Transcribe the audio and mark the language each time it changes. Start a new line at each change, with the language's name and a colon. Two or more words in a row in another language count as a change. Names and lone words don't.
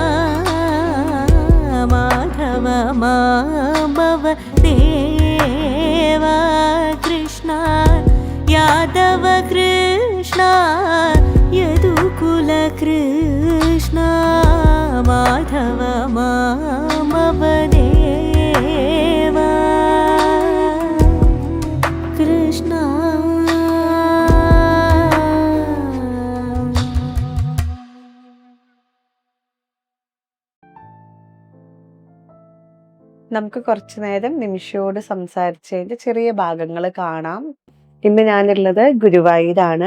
Sanskrit: माधव मामव देवा कृष्ण यादव कृष्ण यदुकुल कृष्ण माधव मामव देवा कृष्ण
Malayalam: നമുക്ക് കുറച്ചു നേരം നിമിഷയോട് സംസാരിച്ചതിന്റെ ചെറിയ ഭാഗങ്ങൾ കാണാം. ഇന്ന് ഞാനുള്ളത് ഗുരുവായൂരാണ്.